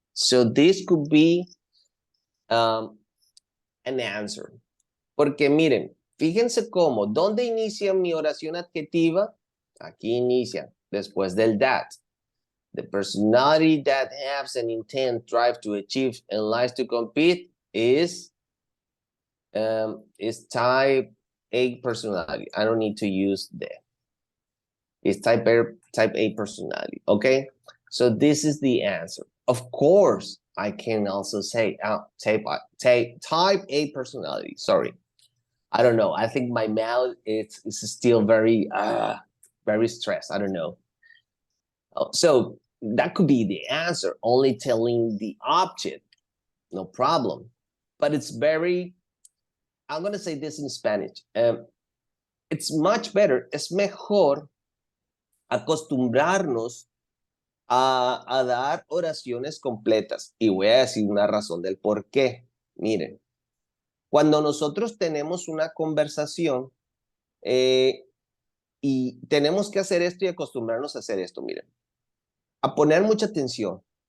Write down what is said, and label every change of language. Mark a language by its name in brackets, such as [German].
[English] So this could be an answer. [Spanish] Porque miren, fíjense cómo, ¿dónde inicia mi oración adjetiva? Aquí inicia, después del that. [English] The personality that has an intent, drive to achieve, and likes to compete is type A personality. I don't need to use that. It's type A personality. Okay, so this is the answer. Of course, I can also say type A personality. Sorry, I don't know. I think my mouth is still very stressed. I don't know. So that could be the answer, only telling the object, no problem. But it's very, I'm going to say this in Spanish. It's much better, [Spanish] es mejor acostumbrarnos a dar oraciones completas. Y voy a decir una razón del por qué. Miren, cuando nosotros tenemos una conversación y tenemos que hacer esto y acostumbrarnos a hacer esto, miren, a poner mucha atención.